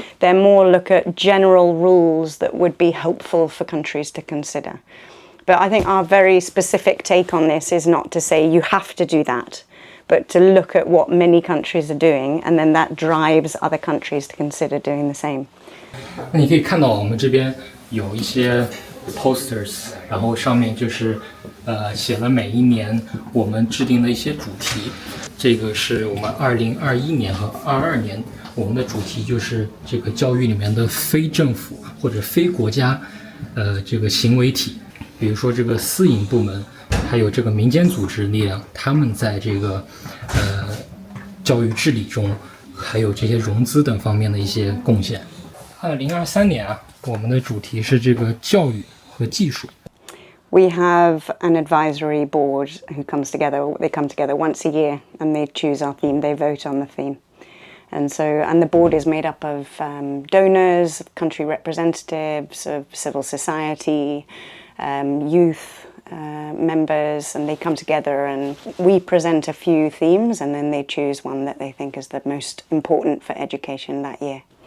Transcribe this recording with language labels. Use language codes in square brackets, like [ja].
[en] They're more look at general rules that would be helpful for countries to consider. But I think our very specific take on this is not to say you have to do that, but to look at what many countries are doing, and then that drives other countries to consider doing the same. [zh] 那你可以看到我们这边有一些 posters， 然后上面就是写了每一年我们制定的一些主题。这个是我们2021年和22年，我们的主题就是这个教育里面的非政府或者非国家这个行为体，比如说这个私营部门，还有这个民间组织力量，他们在这个教育治理中，还有这些融资等方面的一些贡献。 2023年啊，我们的主题是这个教育和技术。 [en] We have an advisory board who comes together. They come together once a year and they choose our theme. They vote on the theme. And the board is made up of donors, country representatives, of civil society, youth members, and they come together and we present a few themes, and then they choose one that they think is the most important for education that year.